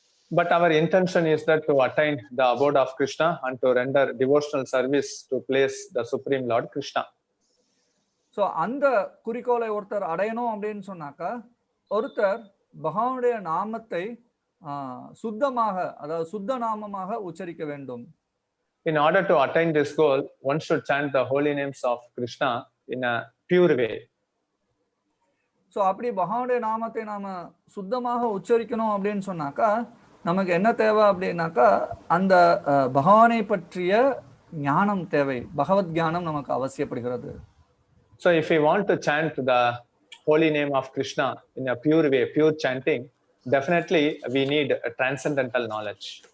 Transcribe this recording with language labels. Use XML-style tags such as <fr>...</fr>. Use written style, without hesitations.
<en>But our intention is that to attain the abode of Krishna and to render devotional service to place the Supreme Lord Krishna.</en> <ta>So அந்த குறிக்கோளை ஒருத்தர் அடையணும் அப்படின்னு சொன்னாக்கா ஒருத்தர் பகவானுடைய நாமத்தை சுத்தமாக, அதாவது சுத்த நாமமாக உச்சரிக்க வேண்டும்.</ta> <en>In order to attain this goal, one should chant the holy names of Krishna in a pure way.</en> <ta>So அப்படி பகவானுடைய நாமத்தை நாம சுத்தமாக உச்சரிக்கணும் அப்படின்னு சொன்னாக்கா நமக்கு என்ன தேவை அப்படின்னாக்கா அந்த பகவானை பற்றிய ஞானம் தேவை, பகவத் ஞானம் நமக்கு அவசியப்படுகிறது.</ta> <en>So if we want to chant the holy name of Krishna in a pure way, pure chanting, definitely we need a transcendental knowledge.</en>